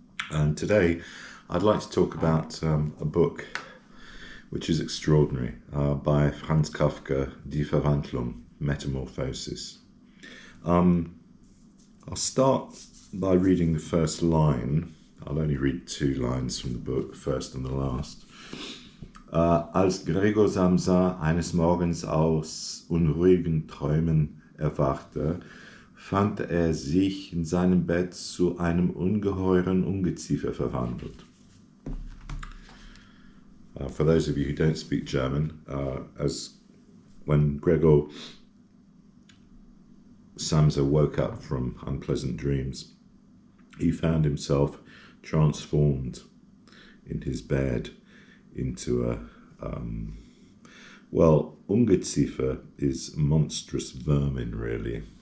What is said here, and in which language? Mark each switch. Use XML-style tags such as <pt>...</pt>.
<en>And today I'd like to talk about a book which is extraordinary, by Franz Kafka, Die Verwandlung, Metamorphosis. I'll start by reading the first line. I'll only read 2 lines from the book, the first and the last.</en> <de>Als Gregor Samsa eines Morgens aus unruhigen Träumen erwachte, fand er sich in seinem Bett zu einem ungeheuren Ungeziefer verwandelt.</de> <en>For those of you who don't speak German, as when Gregor Samsa woke up from unpleasant dreams, he found himself transformed in his bed into a, Ungeziefer is monstrous vermin, really.</en>